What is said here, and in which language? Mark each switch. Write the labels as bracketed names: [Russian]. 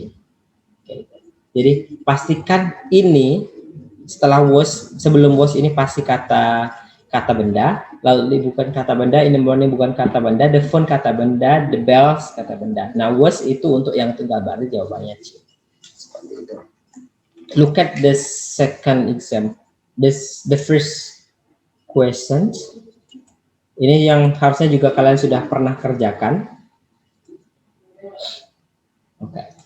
[Indonesian] Oke. Jadi pastikan ini setelah sebelum was ini pasti kata benda, lalu bukan kata benda, [English] in the morning [Indonesian] bukan kata benda, [English] the phone [Indonesian] kata benda, [English] the bells [Indonesian] kata benda. Nah, was itu untuk yang tunggal, berarti jawabannya C. Seperti itu. [English] Look at the second example. The first question. [Indonesian] Ini yang harusnya juga kalian sudah pernah kerjakan. Oke.